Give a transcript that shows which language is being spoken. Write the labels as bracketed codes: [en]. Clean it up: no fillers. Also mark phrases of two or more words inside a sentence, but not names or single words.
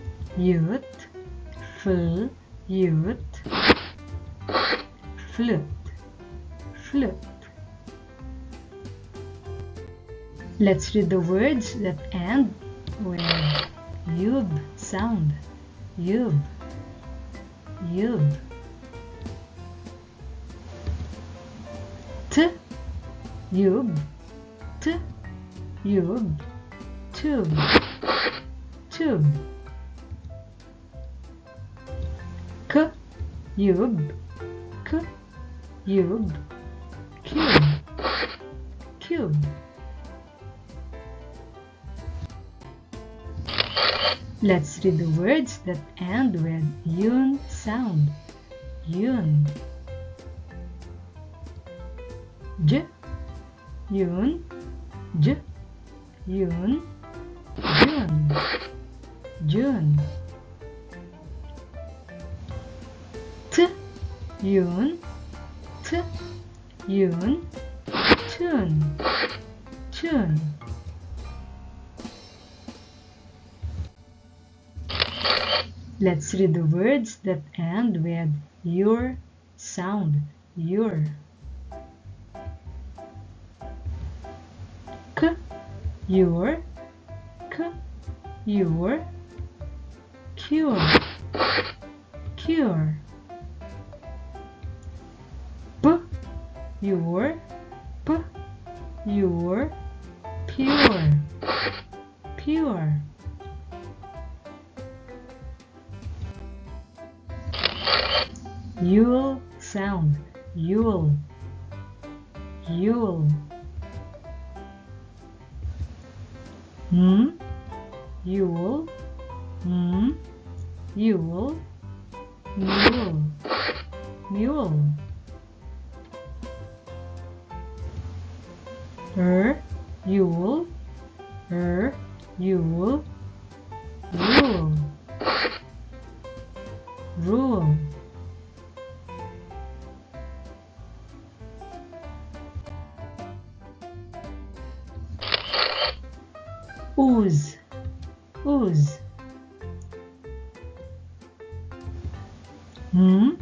[en] Youth. F. Youth. Flute. Flute. Let's read the words that end with yub sound. Yub. Yub. T. Yub. T. Yub. Tube. Tube. K. Yub. K. Yub. Cube. Cube. Let's read the words that end with yun sound. Yun. J. Yun. J. Yun. June. June. T. Yun. T. Yun. Tune. Tune. Let's read the words that end with your sound. Your. K. Your. K. Your. Cure. Cure. P. Your. P. Your. Pure. Pure. Yule sound. Yule. Yule. M. Yule. M. Yule. Mule. Mule. Yule. Yule. Rule. Rule. Ooze. Ooze. M.